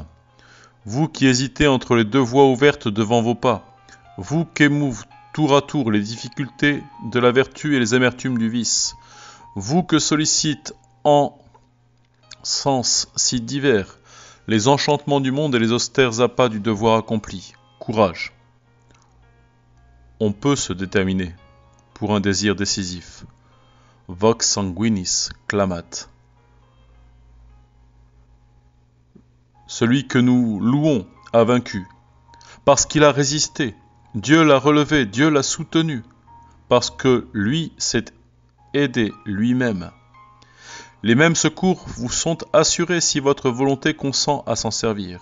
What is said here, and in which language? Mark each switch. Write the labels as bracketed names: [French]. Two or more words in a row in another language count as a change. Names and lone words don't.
[French] Vous qui hésitez entre les deux voies ouvertes devant vos pas, vous qu'émouvent tour à tour les difficultés de la vertu et les amertumes du vice, vous que sollicitent en sens si divers les enchantements du monde et les austères appâts du devoir accompli. Courage. On peut se déterminer pour un désir décisif. [Latin] Vox sanguinis clamat. [French] Celui que nous louons a vaincu, parce qu'il a résisté. Dieu l'a relevé, Dieu l'a soutenu, parce que lui s'est aidé lui-même. Les mêmes secours vous sont assurés si votre volonté consent à s'en servir.